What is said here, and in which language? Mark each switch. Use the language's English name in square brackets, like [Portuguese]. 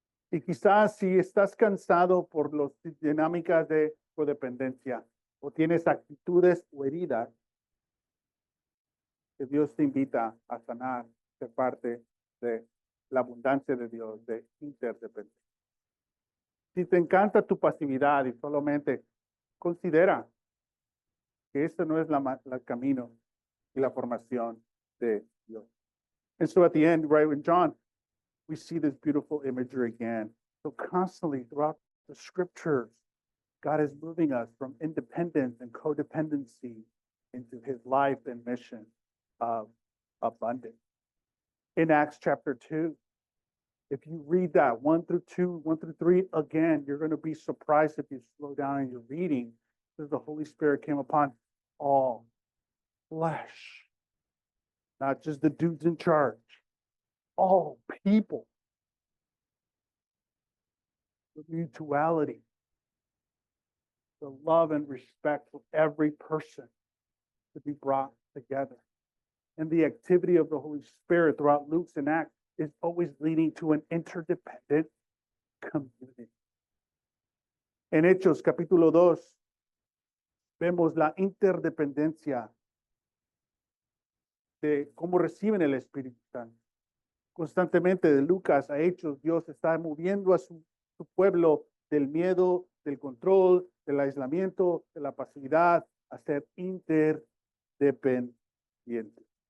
[Spanish] Y quizás si estás cansado por las dinámicas de codependencia o tienes actitudes o heridas, que Dios te invita a sanar, ser parte de la abundancia de Dios, de interdependencia. Si te encanta tu pasividad y solamente considera que este no es el camino y la formación de Dios. [English] And so at the end, right, in John, we see this beautiful imagery again. So constantly throughout the scriptures, God is moving us from independence and codependency into his life and mission of abundance. In Acts chapter 2, if you read that 1 through 2, 1 through 3, again, you're going to be surprised if you slow down in your reading, because the Holy Spirit came upon all flesh. Not just the dudes in charge, all people. The mutuality, the love and respect for every person to be brought together. And the activity of the Holy Spirit throughout Luke's and Acts is always leading to an interdependent community. [Spanish] En Hechos capítulo 2, vemos la interdependencia de cómo reciben el Espíritu Santo. Constantemente de Lucas a Hechos, Dios está moviendo a su pueblo del miedo, del control, del aislamiento, de la pasividad, a ser interdependientes.